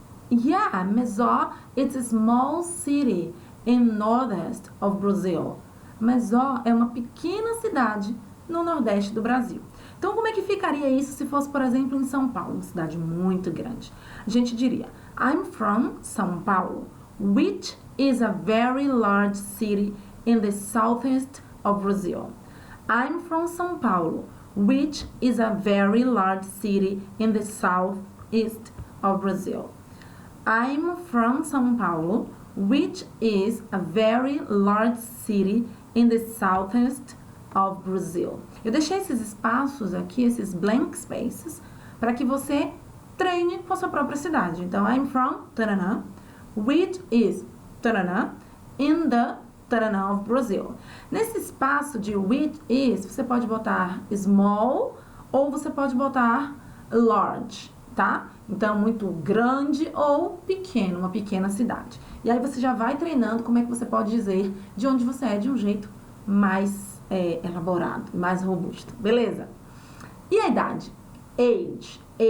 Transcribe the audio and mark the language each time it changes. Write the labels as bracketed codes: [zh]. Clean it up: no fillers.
[en] Yeah, Mezó, it's a small city in northeast of Brazil. [pt] Mezó é uma pequena cidade no nordeste do Brasil. Então, como é que ficaria isso se fosse, por exemplo, em São Paulo, uma cidade muito grande? [en] A gente diria, I'm from São Paulo, which is a very large city in the southeast of Brazil. I'm from São Paulo, which is a very large city in the southeast of Brazil. I'm from São Paulo, which is a very large city in the southeast of Brazil. [pt] Eu deixei esses espaços aqui, esses blank spaces, para que você treine com a sua própria cidade. Então, [en] I'm from Taranã, which is Taranã, in the Taranã of Brazil. [pt] Nesse espaço de which is, você pode botar small ou você pode botar large, tá? Então, muito grande ou pequeno, uma pequena cidade. E aí você já vai treinando como é que você pode dizer de onde você é de um jeito mais elaborado, mais robusto, beleza? E a idade? Age.